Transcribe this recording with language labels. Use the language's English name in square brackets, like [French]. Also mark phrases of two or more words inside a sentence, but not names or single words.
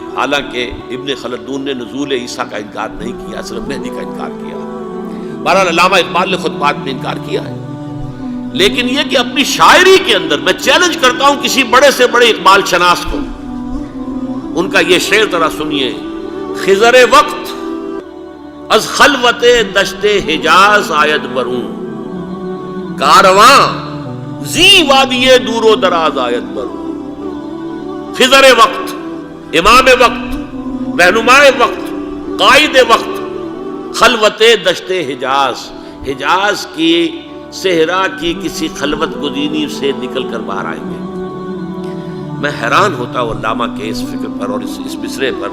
[Urdu] حالانکہ ابن خلدون نے نزول عیسیٰ کا انکار نہیں کیا، صرف مہدی کا انکار کیا. بہرحال علامہ اقبال نے خطبات میں انکار کیا ہے. لیکن یہ کہ اپنی شاعری کے اندر میں چیلنج کرتا ہوں کسی بڑے سے بڑے اقبال شناس کو، ان کا یہ شعر ذرا سنیے. [Persian] خضر وقت از خلوت دشت حجاز آید برون، کارواں زی وادی دور و دراز آید برون. [Urdu] خضر وقت، امام وقت، رہنمائے وقت، قائد وقت، [Persian] خلوت دشت حجاز، [Urdu] حجاز کی صحرا کی کسی خلوت گزینی سے نکل کر باہر آئیں گے. میں حیران ہوتا ہوں علامہ کے اس فکر پر اور اس مصرے پر.